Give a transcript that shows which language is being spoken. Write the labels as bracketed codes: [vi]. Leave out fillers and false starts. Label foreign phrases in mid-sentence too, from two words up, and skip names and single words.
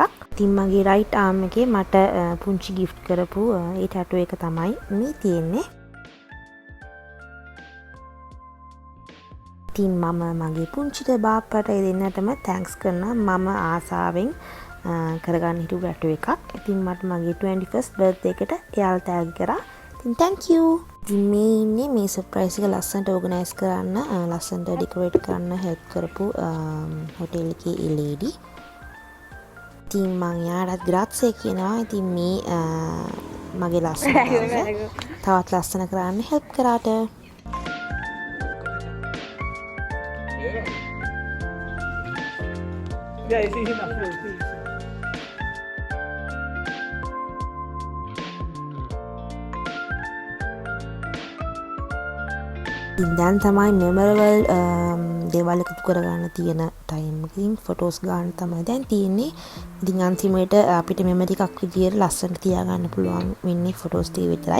[si] ඉතින් මගේ [en] right arm [si] එකේ මට පුංචි gift කරපු ඒ ටැටු එක තමයි මේ තියෙන්නේ. ඉතින් මම මගේ පුංචිට බාප්පට ඒ දෙන්නටම තැන්ක්ස් කරනවා. මම ආසාවෙන් කරගන්න හිටපු ටැටු එකක්. ඉතින් මට මගේ 21st birthday එකට එයාලා තෑග් කරා. ඉතින් [en] thank you. [si] ඉතින් මේ ඉන්නේ මේ සර්ප්‍රයිස් එක ලස්සනට ඕගනයිස් කරන්න, ලස්සනට ඩෙකොරේට් කරන්න හෙල්ප් කරපු හොටෙල් එකේ ඒ ලේඩි. ඉතින් මම යාටත් ග්‍රාත්සේ කියනවා. ඉතින් මේ මගේ ලස්සන තවත් ලස්සන කරන්න හෙල්ප් කරාට. [it] Yeah, sì, sì, sì. [si] දැන් තමයි මෙමරබල් දේවල් එකතු කරගන්න තියෙන ටයිම් එකකින් ෆොටෝස් ගන්න තමයි දැන් තියෙන්නේ. ඉතින් අන්තිමට අපිට මෙමරි එකක් විදියට ලස්සනට තියාගන්න පුළුවන් වෙන්නේ ෆොටෝස් ටික විතරයි.